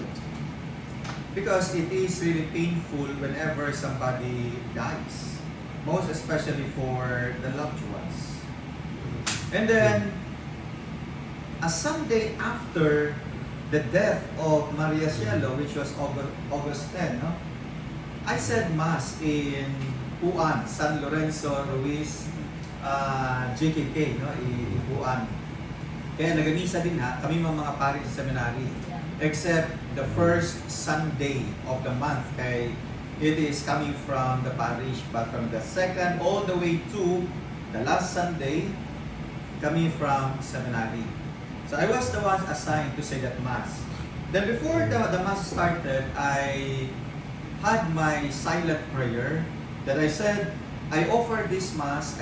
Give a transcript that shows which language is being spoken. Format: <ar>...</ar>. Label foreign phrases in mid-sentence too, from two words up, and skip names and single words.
<en>Because it is really painful whenever somebody dies, most especially for the loved ones. And then, a Sunday after the death of Maria Cielo, which was August 10, no? I said Mass in Puan, San Lorenzo Ruiz, JKK, no? In Puan.</en> <tl>Kaya nagamisa din kami mga pari sa seminary.</tl> <en>Except the first Sunday of the month, kay it is coming from the parish, but from the second all the way to the last Sunday, coming from seminary. So I was the one assigned to say that Mass. Then before the Mass started, I had my silent prayer that I said, I offer this Mass.</en>